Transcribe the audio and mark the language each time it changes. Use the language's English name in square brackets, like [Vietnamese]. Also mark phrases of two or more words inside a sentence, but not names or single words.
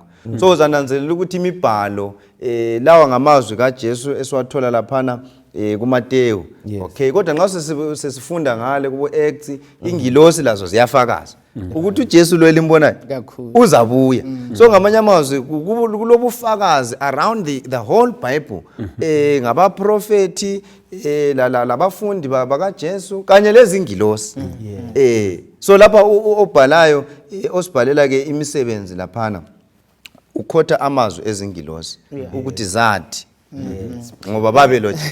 [North Ndebele] So uzananzelela ukuthi imibhalo lawa ngamazwi kaJesu esiwathola laphana kuMateyu. Okay kodwa nxa sesifunda ngale kubo Acts ingilosi lazo ziyafakaza ukuthi uJesu lo elimbonayo uzabuya. So ngamanye amazwi kulobufakazi [English] around the whole Bible [North Ndebele] ngabaprofeti labafundi bakaJesu kanye lezingilosi. So lapha obhalayo osibhalela ke imisebenzi laphana ukhotha amazwi ezingilosi ukuthi zathi ngoba babeloje.